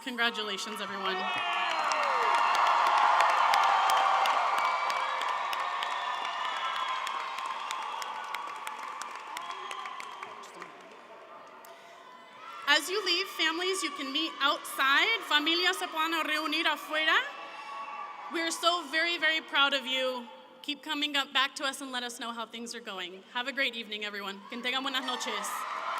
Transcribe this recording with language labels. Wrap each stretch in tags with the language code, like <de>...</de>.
<en>Congratulations, everyone. As you leave, families, you can meet outside.</en> <es>Familias se pueden reunir afuera.</es> <en>We're so very, very proud of you. Keep coming back to us and let us know how things are going. Have a great evening, everyone.</en> <es>Que tengan buenas noches.</es>